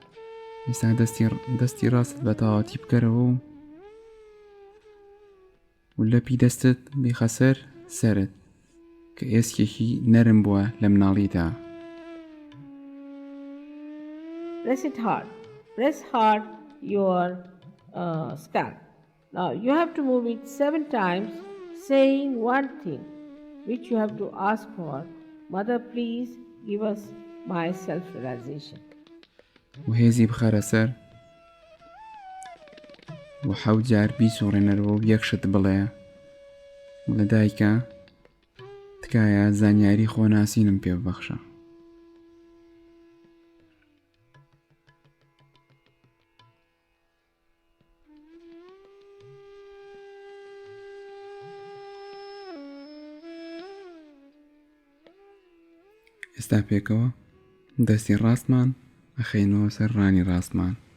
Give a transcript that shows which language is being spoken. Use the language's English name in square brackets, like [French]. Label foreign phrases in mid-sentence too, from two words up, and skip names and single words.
[Central Kurdish] ئێستا دەستی ڕاستت بە تەواوەتی بکەرەوە و لەپی دەستت بیخە سەر سەرت کە ئێسکێکی نەرم بووە لە مناڵیدا. [English] Press it hard. Press hard your scalp. Now you have to move it 7 times, saying one thing which you have to ask for. Mother, please give us my self-realization. [Central Kurdish] و هێزی بخارە سەر و حەوت جار بیسوڕێنەرەوە و یەکشت بڵێ بڵێ دایکە تکایە زانیاری خۆناسینم پێ ببەخشە. ئێستا پێکەوە دەستی ڕاستمان ئەخەینەوە سەر ڕانی ڕاستمان.